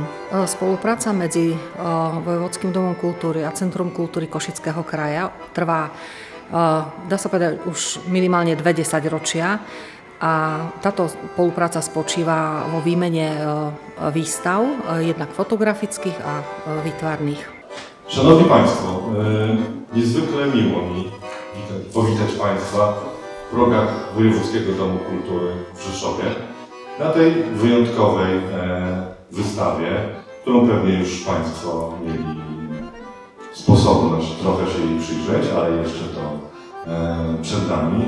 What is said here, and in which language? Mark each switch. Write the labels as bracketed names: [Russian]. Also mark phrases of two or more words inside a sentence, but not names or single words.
[Slovak] Spolupráca medzi Vojvodským domom kultúry a Centrum kultúry Košického kraja trvá, dá sa povedať, už minimálne 20 ročia. A táto spolupráca spočíva vo výmene výstav, jednak fotografických a výtvarných. [Polish] Szanowni Państwo, niezwykle miło mi powitać Państwa w progach Wojewódzkiego Domu Kultury w Rzeszowie na tej wyjątkowej wystawie, którą pewnie już Państwo mieli sposobność trochę się jej przyjrzeć, ale jeszcze to przed nami.